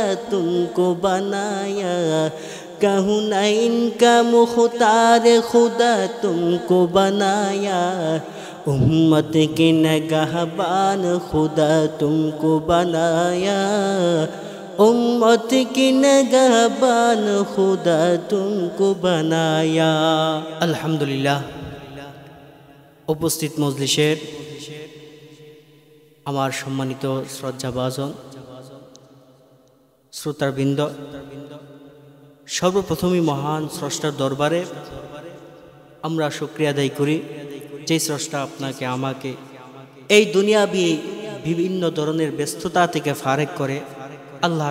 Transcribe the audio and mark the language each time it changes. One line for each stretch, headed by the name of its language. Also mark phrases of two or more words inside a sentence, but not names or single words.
Urdu: تم کو بنایا کونین کا مختار خدا تم کو بنایا امت کی نگہبان خدا تم کو بنایا امت کی نگہبان خدا تم کو بنایا
Bangla: আলহামদুলিল্লাহ উপস্থিত মজলিসের আমার সম্মানিত শ্রদ্ধাভাজন শ্রোতাবৃন্দ সর্বপ্রথমই মহান স্রষ্টার দরবারে আমরা শুকরিয়া আদায় করি যে স্রষ্টা আপনাকে আমাকে এই দুনিয়াবি বিভিন্ন ধরনের ব্যস্ততা থেকে ফারেক করে আল্লাহ